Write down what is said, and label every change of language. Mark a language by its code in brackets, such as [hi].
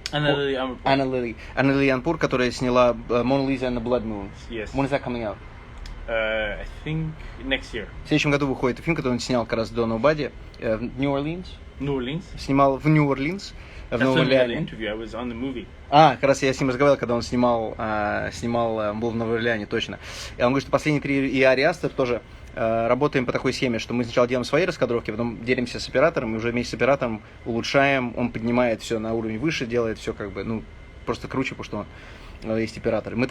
[ru] Anna Lily Anpur, которая сняла Mona Lisa and the Blood Moon. [en] Yes. When is that coming out? I think next year. [ru] В следующем году выходит фильм, который он снял как раз до Nobody в New Orleans. Снимал в New Orleans. [en] That's when we had the interview. I was on the movie. [ru] Как раз я с ним разговаривал, когда он снимал, был в Новом Орлеане, точно. И он говорит, что последние 3, и Ари Астер тоже работаем по такой схеме, что мы сначала делаем свои раскадровки, потом делимся с оператором, и уже вместе с оператором улучшаем, он поднимает все на уровень выше, делает все как бы, ну, просто круче, потому что есть оператор.